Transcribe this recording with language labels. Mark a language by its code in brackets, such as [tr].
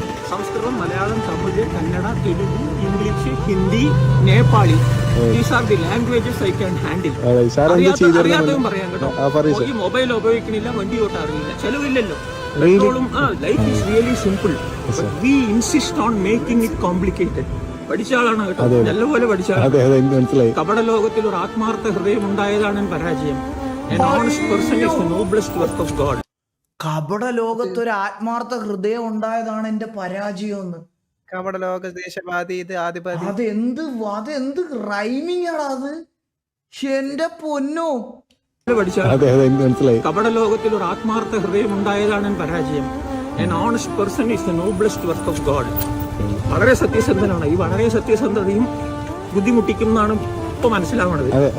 [ml] Sanskrit, Malayalam, Tamil, Kannada, Telugu, English, Hindi, Nepali. [en] These are the languages I can handle. [ml] അറിയാത്തതും പറയാൻ കേട്ടോ. ഈ മൊബൈൽ ഉപയോഗിക്കണില്ല, വണ്ടി ഓട്ടാറില്ല, ചെലവില്ലല്ലോ. [en] Life is really simple. But we insist on making it complicated. [ml] പഠിച്ച ആളാണ് കേട്ടോ, നല്ലപോലെ പഠിച്ച ആളാണ്. കപട ലോകത്തിൽ ഒരു ആത്മാർത്ഥ ഹൃദയം ഉണ്ടായതാണ് പരാജയം. [en] An honest person is the noblest work of God. [ml] കപട ലോകത്തൊരു ആത്മാർത്ഥ ഹൃദയം ഉണ്ടായതാണ് എന്റെ പരാജയം എന്ന്. കപട ലോക ദേശവാദി ഇത് ആദിപതി. അതെന്ത് റൈമിംഗ് ആടാ അത്. എന്റെ പൊന്നോ, മനസ്സിലായി. കപട ലോകത്തിൽ ഒരു ആത്മാർത്ഥ ഹൃദയം ഉണ്ടായതാണ് പരാജയം. [en] An honest person is the noblest work of God. [ml] വളരെ സത്യസന്ധനാണ്. ഈ വളരെ സത്യസന്ധതയും ബുദ്ധിമുട്ടിക്കും എന്നാണ് ഇപ്പൊ മനസ്സിലാവുന്നത്.